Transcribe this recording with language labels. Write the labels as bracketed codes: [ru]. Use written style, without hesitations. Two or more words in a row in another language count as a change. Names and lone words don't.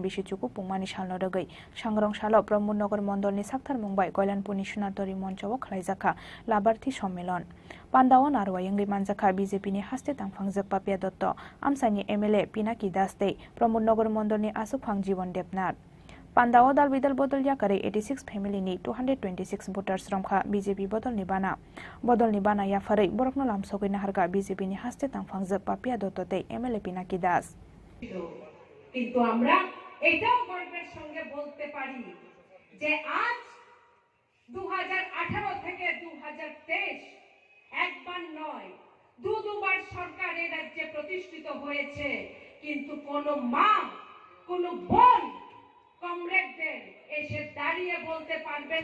[trp] बिसिचुकु पुंमानि सालनो रगै सांग्रंशालो प्रमोदनगर मंडलनि साक्थार मुंबाय कल्याणपुरनि सुनातरी मंचआव खलायजाखा लाबार्थी सम्मेलन पान्दाव नारवायंगै मानजाखा बीजेपीनि हास्ते तांफांजोक पापिया दत्त आमसानि एमएलए पिनाकी दास दे प्रमोदनगर मंडलनि आसुकफां जीवन देबनाथ पान्दाव दाल बिदाल बदल याकारे 86 फैमिलीनि 226 भोटार्स रमखा बीजेपी बदलनि बाना याफारै बरकनो लामसगै नाहारगा बीजेपीनि हास्ते तांफांजोक पापिया दत्तते एमएलए पिनाकी दास [bn] কিন্তু আমরা এটাও গর্বের সঙ্গে বলতে পারি যে আজ 2018 থেকে 2023 একবার নয় দুবার সরকার এই রাজ্যে প্রতিষ্ঠিত হয়েছে কিন্তু কোনো মা কোনো বোন কমরেডদের এসে দাঁড়িয়ে বলতে পারবেন